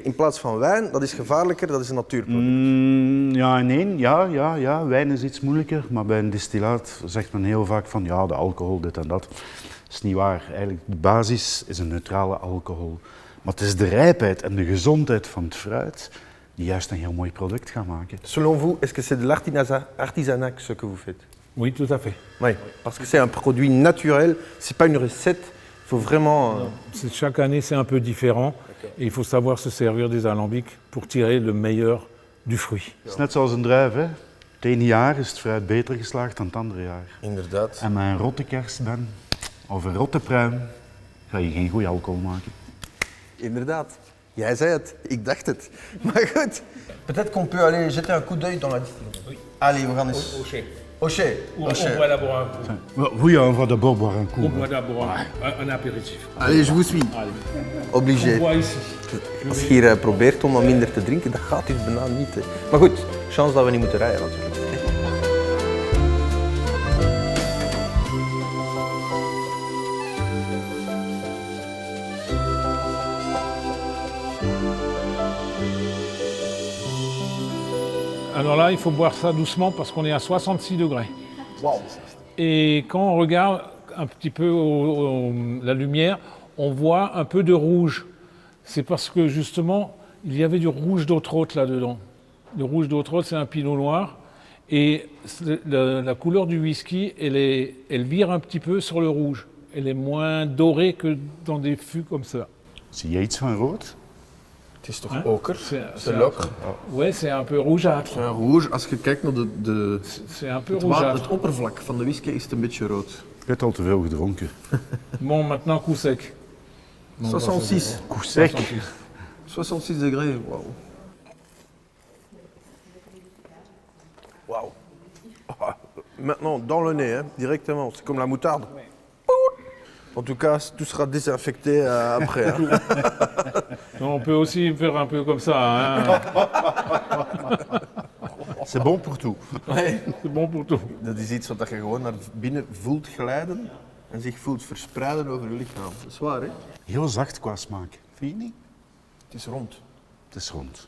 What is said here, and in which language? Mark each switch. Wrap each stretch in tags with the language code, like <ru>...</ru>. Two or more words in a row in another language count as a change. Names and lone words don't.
<nl>In plaats van wijn, dat is gevaarlijker, dat is een natuurproduct. Ja en één. Ja. Wijn is iets moeilijker, maar bij een distillaat zegt men heel vaak van ja, de alcohol, dit en dat. Dat is niet waar. Eigenlijk, de basis is een neutrale alcohol. Maar het is de rijpheid en de gezondheid van het fruit die juist een heel mooi product gaan maken.</nl> <fr>Selon vous, est-ce que c'est de l'artisanat ce que vous faites? Oui, tout à fait. Oui, parce que c'est un produit naturel, c'est pas une recette, il faut vraiment... Chaque année, c'est un peu différent et il faut savoir se servir des alambics pour tirer le meilleur du fruit.</fr> <nl>Het is net zoals een druif. Hè. Het ene jaar is het fruit beter geslaagd dan het andere jaar. Inderdaad. En met een rotte kers, Ben, of een rotte pruim, ga je geen goede alcohol maken. Inderdaad. Jij zei het, ik dacht het. Maar goed.</nl> <fr>Peut-être qu'on peut aller jeter un coup d'œil dans la distillerie. Oui. Allez,</fr> <nl>we gaan eens...</nl> <fr>Au chai. On boit d'abord un coup. Oui, on va d'abord boire un coup. On boit d'abord un apéritif. Allez, je vous suis. Obligé. On boit ici.</fr> <nl>Als je hier probeert om wat minder te drinken, dat gaat dus bijna niet. Hè. Maar goed, chance dat we niet moeten rijden natuurlijk.</nl> <fr>Alors là, il faut boire ça doucement parce qu'on est à 66 degrés. Wow. Et quand on regarde un petit peu la lumière, on voit un peu de rouge. C'est parce que justement, il y avait du rouge d'Autrot là-dedans. Le rouge d'Autrot, c'est un pinot noir. Et la couleur du whisky, elle vire un petit peu sur le rouge. Elle est moins dorée que dans des fûts comme ça.</fr> <nl>Zie je iets van rood? Het is toch oker?</nl> <fr>C'est l'ocre. Ouais, c'est un peu rougeâtre. C'est rouge.</fr> <nl>Als je kijkt naar</nl> <fr>c'est un peu rougeâtre.</fr> <nl>het oppervlak van de whisky is het een beetje rood. Je hebt al te veel gedronken.</nl> <fr>Bon, maintenant coup sec. Bon, 66. Coup sec. 66 degrés, waouh. Waouh. Ah, maintenant, dans le nez, hein, directement. C'est comme la moutarde. En tout cas, tout sera désinfecté après. Hein. On peut aussi faire un peu comme ça. Hein. C'est bon pour tout.</fr> <nl>Nee.</nl> <fr>C'est bon pour tout.</fr> <nl>Dat is iets wat je gewoon naar binnen voelt glijden en zich voelt verspreiden over je lichaam. Dat is waar, hè? Heel zacht qua smaak. Vind je niet? Het is rond. Het is rond.</nl>